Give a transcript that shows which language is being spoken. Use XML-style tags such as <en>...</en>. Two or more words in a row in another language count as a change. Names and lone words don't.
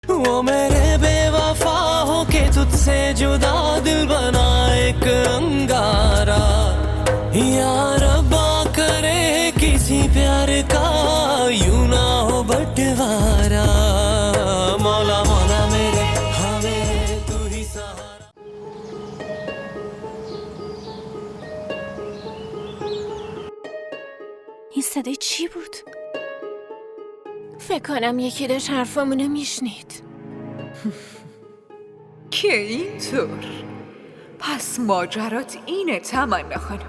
<hi>वो मेरे बेवफा हो के तुझसे जुदा दिल बना एक अंगारा या रब्बा करे किसी प्यार का यूं ना हो बंटवारा मौला मौला मेरे हमें तू ही सहारा</hi> <fa>این صدای چی بود؟ فکر کنم یکی داشت حرفامونو میشنید. که اینطور؟ پس ماجرات اینه تمنا خانم.</fa>